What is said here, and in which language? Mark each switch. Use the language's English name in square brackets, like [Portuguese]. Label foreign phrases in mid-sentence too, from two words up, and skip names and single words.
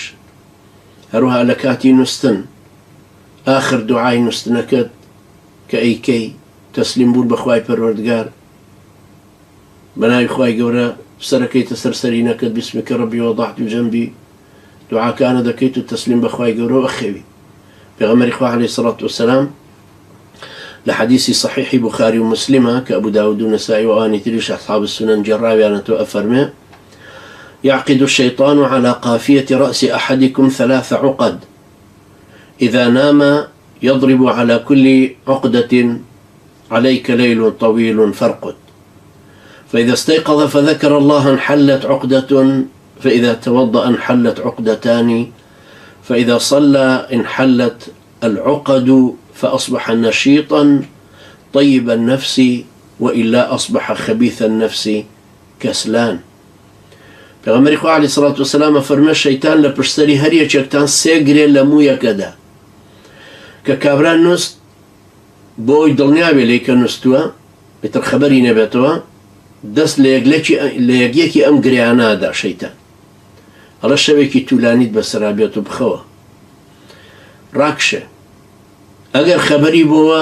[Central Kurdish] هەروەها لە کاتی نووستن، ئاخر دوعای نووستنەکەت کە ئەیکەی تەسلیم بوون بە خوای پەروەردگار، بەناوی خوای گەورە سەرەکەیتە سەر سەرینەکەت، [Arabic] بیسمکە ڕەبی وەضەعت جەنبی، [Central Kurdish] دوعاکانە دەکەیت و تەسلیم بە خوای گەورە ئەخەوی. پێغەمبەری خوا [Arabic] عەلەیهی سەڵات وەسەلام [Central Kurdish] لە حەدیثی صحیحی بوخاری و مسلمە کە ئەبوو داود و نەسائی و ئەوانی تریش [Arabic] ئەصحاب السنن [Central Kurdish] جێڕاویانەتەوە ئەفەرمێ: [Arabic] يعقد الشيطان على قافية رأس أحدكم 3 عقد، إذا نام يضرب على كل عقدة عليك ليل طويل فارقد، فإذا استيقظ فذكر الله انحلت عقدة، فإذا توضأ انحلت عقدتان، فإذا صلى انحلت العقد، فأصبح نشيطا طيب النفس، وإلا أصبح خبيث النفس كسلان. [Central Kurdish] پێغەمبەری خوا [Arabic] عەلەیهی سەڵات وەسەلام [Central Kurdish] فەرمێ شەیتان لە پشتسەری هەر یەکێکتان 3 گرێ لە موویەکەدا کە کابران نووست بۆ ئەوی دڵنیابێ لێی کە نووستووە، بێتر خەبەری نەبێتەوە، دەست لە یەکیەکی ئەم گریانادا شەیتان هەڵە شەوێکی توولانیت بەسەرا بێت و بخەوە ڕاکشە ئەگەر خەبەری بۆوە